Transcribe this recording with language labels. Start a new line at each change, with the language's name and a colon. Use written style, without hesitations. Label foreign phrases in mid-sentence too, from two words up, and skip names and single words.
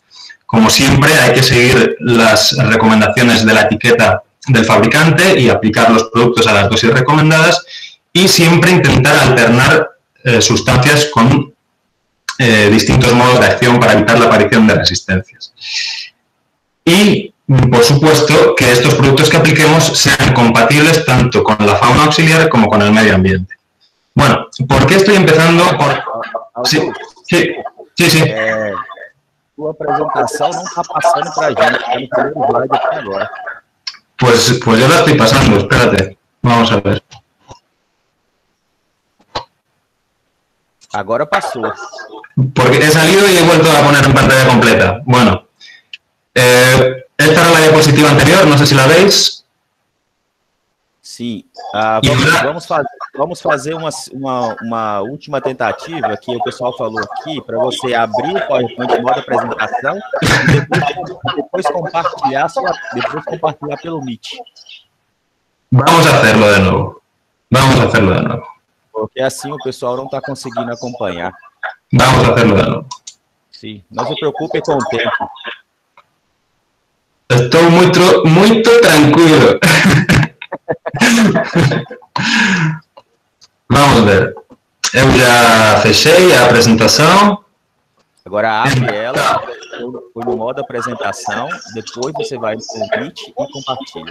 Spanish: Como siempre, hay que seguir las recomendaciones de la etiqueta del fabricante y aplicar los productos a las dosis recomendadas y siempre intentar alternar sustancias con distintos modos de acción para evitar la aparición de resistencias. Y, por supuesto, que estos productos que apliquemos sean compatibles tanto con la fauna auxiliar como con el medio ambiente. Bueno, ¿por qué estoy empezando? Sí.
Portuguese: Sua apresentação não está passando para a gente, está no primeiro slide até agora.
Spanish: Pues yo la estoy pasando, espérate. Vamos a ver.
Portuguese: Agora passou.
Spanish: Porque he salido y he vuelto a poner en pantalla completa. Bueno, esta era la diapositiva anterior, no sé si la veis.
Portuguese: Sim. Vamos fazer uma última tentativa, que o pessoal falou aqui, para você abrir o PowerPoint de modo apresentação e depois compartilhar pelo Meet.
Spanish: Vamos a hacerlo de nuevo. Vamos a hacerlo de nuevo.
Portuguese: Porque assim o pessoal não está conseguindo acompanhar.
Spanish: Vamos a hacerlo de nuevo.
Portuguese: Sim, não se preocupe com o tempo. Estou muito tranquilo. Vamos ver. Eu já fechei a apresentação. Agora abre ela, põe no modo apresentação, depois você vai no convite e compartilha.